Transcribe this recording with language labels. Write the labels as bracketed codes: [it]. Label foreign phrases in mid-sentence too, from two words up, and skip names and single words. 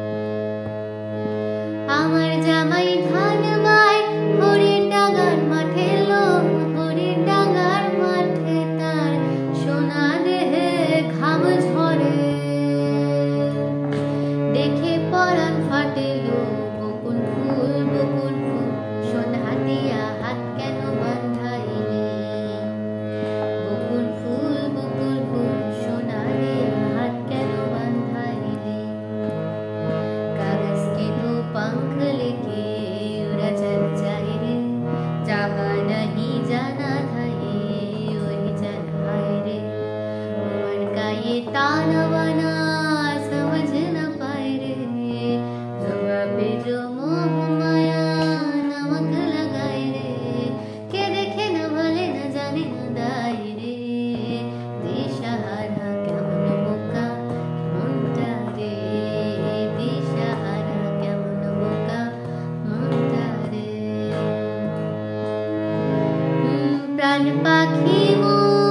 [bn] আমার জামাই ধান বায় হরির ডাঙার মাঠে লো, হরির ডাঙার মাঠে তার সোনা দেহে ঘাম ঝরে, দেখে পরাণ ফাটেল। বকুল ফুল সোনা দিয়া হাত কেন বাঁধাইলে? বকুল ফুল সোনা দিয়া হাত কেন বাঁধাইলে? [hi] कागज के दो पंख लेके उड़ा चल जाए रे, जहाँ नहीं जाना था ये वही जाना है रे। उमर का ये ताना बाना समझ न पाए रे, जुबां पे जो मोह माया नमक लगाए रे। के देखे न भले न जाने न दाए रे, [bn] দিশাহারা কেমন বোকা মনটা রে, দিশাহারা কেমন বোকা মনটা রে। প্রাণ পাখি